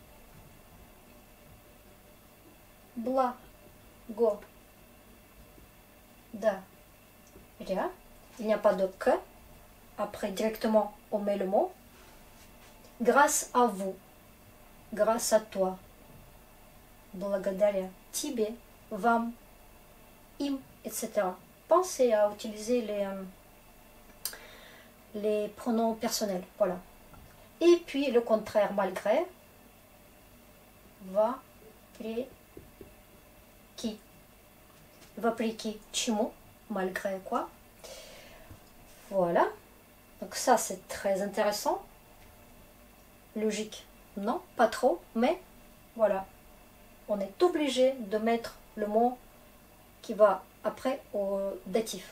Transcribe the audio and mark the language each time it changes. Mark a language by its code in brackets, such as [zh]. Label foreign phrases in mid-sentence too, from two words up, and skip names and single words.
[ru] Бла, го, да, ря. [fr] Il n'y a pas de que. Après, directement, on met le mot. Grâce à vous, grâce à toi, [ru] благодаря тебе, вам, им, [fr] etc. Pensez à utiliser les pronoms personnels. Voilà. Et puis le contraire, malgré, [ru] вопреки. Вопреки чему, [fr] malgré quoi. Voilà. Donc ça, c'est très intéressant. Logique, non, pas trop, mais voilà. On est obligé de mettre le mot qui va après au datif.